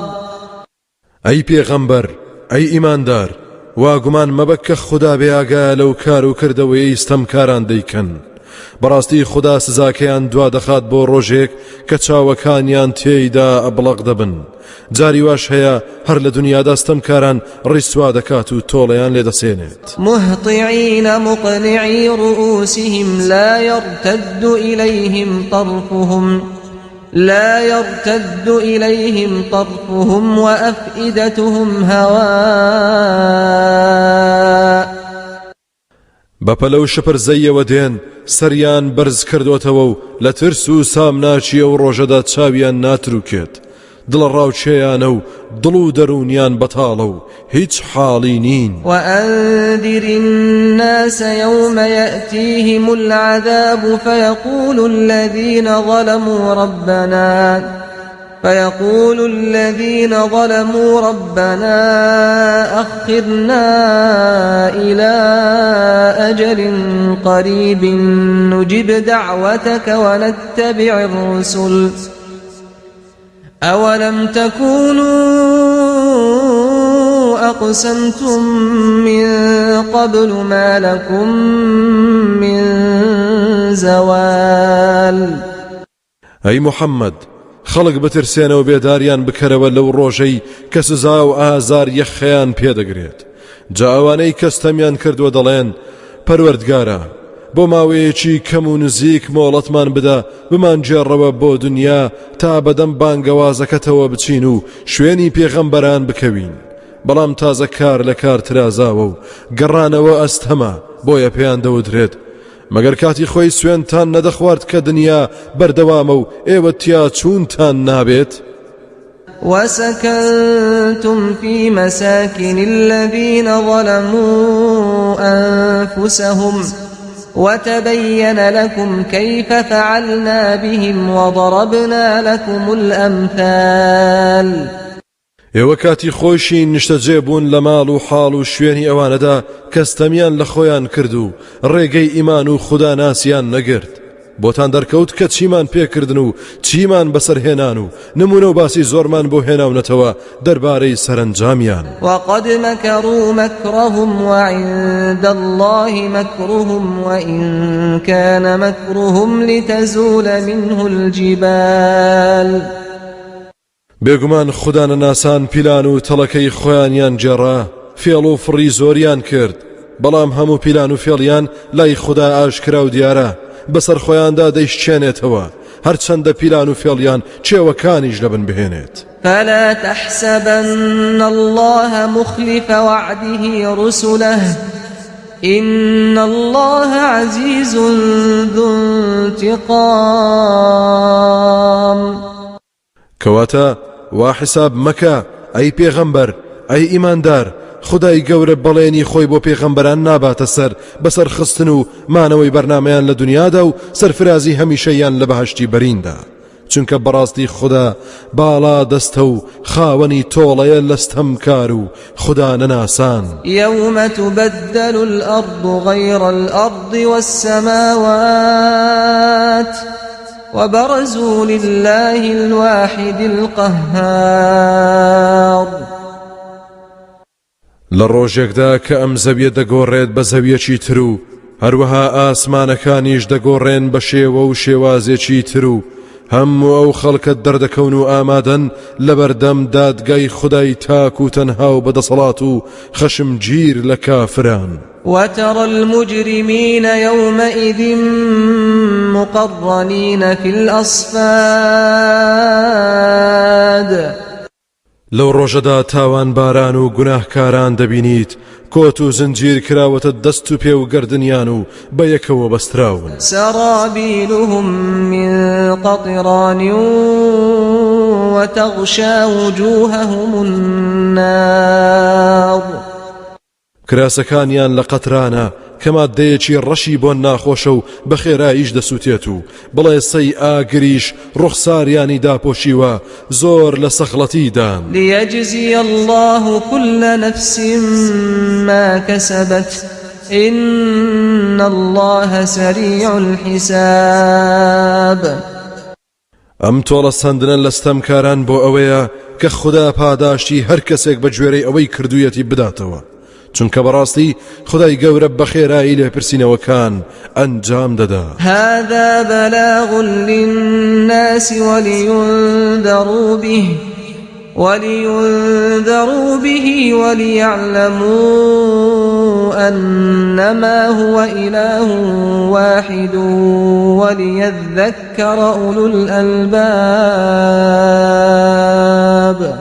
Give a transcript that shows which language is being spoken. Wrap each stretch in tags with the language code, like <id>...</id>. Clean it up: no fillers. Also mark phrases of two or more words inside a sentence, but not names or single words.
<ckb>ئەی پێغەمبەر ئەی ئیماندار وا گومان مەبە کە خوددا بێئاگایە لەو کار و کردەوەی ستەمکاران دەیکەن بەڕاستی خوددا سزاکەیان دوا دەخات بۆ ڕۆژێک کە چاوەکانیان تێیدا ئەبڵق دەبن جاری واش هەیە هەر لە دنیادا ستەمکاران ڕیسوا دەکات و تۆڵەیان لێدەسێنێت</ckb> <ar>مهطعين مقنعي رؤوسهم لا يرتد إليهم طرفهم وأفئدتهم هواء</ar> <ckb>بەپەلە و شپرزەیەوە دێن سەریان بەرز کردوتەوە و لە ترس و سامناچی ئەو ڕۆژەدا چاویان ناتروکێت دڵە ڕاوچێیانە و دڵ و دەرونیان بەتاڵە و هیچ حاڵی نین</ckb> <ar>وأنذر الناس يوم يأتيهم العذاب فيقول الذين ظلموا ربنا أخرنا إلى أجل قريب نجب دعوتك ونتبع الرسل أولم تكونوا أقسمتم من قبل ما لكم من زوال أي محمد</ar> <ckb>خەڵک بترسێنەوە بێداریان بکەرەوە لەو ڕۆژەی کە سزا و ئازار یەخەیان پێدەگرێت جا ئەوانەی کەستەمیان کردووە دەڵێن پەروەردگارە بۆ ماوەیەکی کەم و نزیک مۆڵەتمان بدە بمانگێڕەوە بۆ دنیا تا بەدەم بانگەوازەکەتەوە بچین و شوێنی پێغەمبەران بکەوین بەڵام تازە کار لە کار ترازاوە و گەڕانەوە ئەستەمە بۆیە پێیان دەوترێت مەگەر کاتی خۆی سوێنتان نەدەخوارد کە دنیا بەردەوامە و ئێوە تیا چوونتان نابێت</ckb> <ar>وسكنتم في مساكن الذين ظلموا أنفسهم وتبين لكم كيف فعلنا بهم وضربنا لكم الأمثال</ar> <ckb>ئێوە کاتی خۆشی نیشتەجێ بوون لە ماڵ و حاڵ و شوێنی ئەوانەدا کەستەمیان لە خۆیان کرد و ڕێگەی ئیمان و خوددا ناسیان نەگرت بۆتان دەرکەوت کە چیمان پێکردن و چیمان بەسەرهێنان و نمونە و باسی زۆرمان بۆ هێناونەتەوە دەربارەی سەرنجامیان</ckb> <ar>وقد مكروا مكرهم وعند الله مكرهم وإن كان مكرهم لتزول منه الجبال</ar> <ckb>بێگومان خوددانە ناسان پیلان و تەڵەکەی خۆیانیان جێڕا فێڵ و فڕی زۆریان کرد بەڵام هەموو پیلان و فێڵیان لای خوددا ئاشکرا و دیارە بەسەر خۆیاندا دەیشتێنێتەوە هەرچەندە پیلان و فێڵیان چێوەکانیش لەبن بهێنێت</ckb> <ar>فلا تحسبن الله مخلف وعده رسله إن الله عزيز ذو انتقام</ar> <ckb>کەواتە وا حساب مەکە ئەی پێغەمبەر ئەی ئیماندار خدای گەورە بەڵێنی خۆی بۆ پێغەمبەران ناباتە سەر بەسەر خستن و مانەوەی بەرنامەیان لە دنیادا و سەرفرازی هەمیشەیان لە بەهەشتی بەریندا چونکە بەڕاستی خوددا باڵا دەستە و خاوەنی تۆڵەیە لەستەمکار و خوددا نەناسان</ckb> <ar>يوم تبدل الأرض غير الأرض والسماوات وبرزوا لله الواحد القهار</ar> <ckb>لە ڕۆژێکدا کە ئەم زەویە دەگۆڕێت بە زەویەکی تر و هەروەها ئاسمانەکانیش دەگۆڕێن بە شێوە و شێوازێکی تر و هەموو ئەو خەڵکت دەردەکەون و ئامادەن لەبەردەم دادگای خودای تاک و تەنها و بەدەسەڵات و خەشمگیر لە کافران.</ckb> <ar>وترى المجرمين يومئذ مقرنين في الأصفاد</ar> <ckb>لەو ڕۆژەدا تاوان باران و گوناهکاران دەبینیت کۆت و زنجیر کراوەتە دەست و پێ و گردنیان و بە یەکەوە بەستراون.</ckb> <ar>سرابيلهم من قطران وتغشى وجوههم النار</ar> <ckb>کراسەکانیان لە قەترانە کە مادەیەکی ڕەشی بۆ ناخۆشە و بە خێراییش دەسووتێت و بڵێ سەی ئاگریش ڕوخساریانی داپۆشیوە زۆر لە سەخڵەتی دان.</ckb> <ar>ليجزي الله كل نفس ما كسبت إن الله سريع الحساب.</ar> <ckb>ئەم تۆڵە سەندنە لەستەمکاران بۆ ئەوەیە کە خوددا پاداشتی هەر کەسێک بە گوێرەی ئەوەی کردوویەتی بداتەوە، چونکە بەڕاستی خدای گەورە بە خێرایی لە پرسینەوەکان ئەنجام دەدا.</ckb> <ar>هذا بلاغ للناس ولينذروا به وليعلموا أنما هو إله واحد وليذكر أولو الألباب.</ar>